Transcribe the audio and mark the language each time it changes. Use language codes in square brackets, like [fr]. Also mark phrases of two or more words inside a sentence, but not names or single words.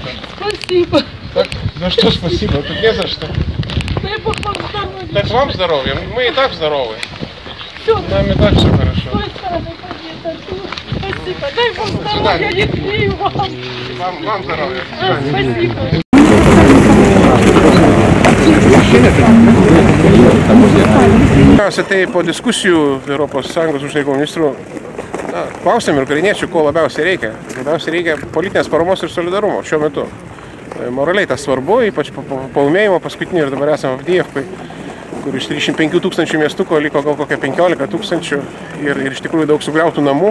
[ru] Спасибо. Так, за что спасибо? Тут не за что. Дай Бог вам здоровья. Так вам здоровья. Мы и так здоровы. Все. Нам и так все хорошо. С той стороны победа. Спасибо. Дай Бог здоровья. Я верю вам. Вам здоровья. Спасибо. [lt] Tai po diskusijų Europos Sąjungos užsienio reikalų ministrų klausėm ir ukrainiečių, ko labiausiai reikia. Labiausiai reikia politinės paramos ir solidarumo šiuo metu. Moraliai tas svarbu, ypač po laimėjimo paskutinį ir dabar esame Avdijevkai, kur iš 35 tūkstančių miestuko liko gal kokia 15 tūkstančių ir iš tikrųjų daug sugriautų namų.